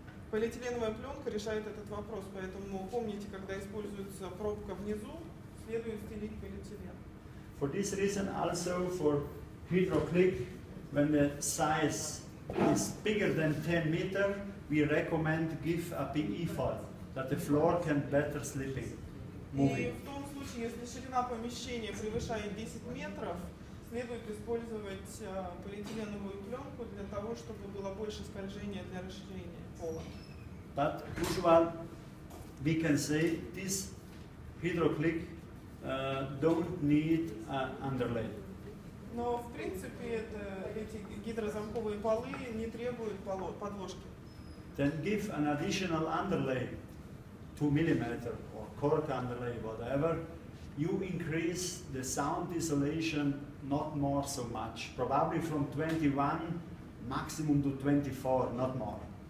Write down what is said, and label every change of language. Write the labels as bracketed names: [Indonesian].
[Russian] Полиэтиленовая пленка решает этот вопрос, поэтому помните, когда используется пробка внизу, следует стелить полиэтилен. [English] For this reason, also for HydroClick, when the size is bigger than 10 meters, we recommend give a PE foil that the floor can better slipping, [Russian] И [English] moving. [Russian] в том случае, если ширина помещения превышает 10 метров, следует использовать полиэтиленовую пленку для того, чтобы было больше скольжения для расширения пола. [English] But usually we can say this hydroclick don't need an underlay. [Russian] Но в принципе эти гидрозамковые полы не требуют подложки. [English] Then give an additional underlay, 2 mm or cork underlay, whatever. You increase the sound isolation not more so much, probably from 21 maximum to 24, not more.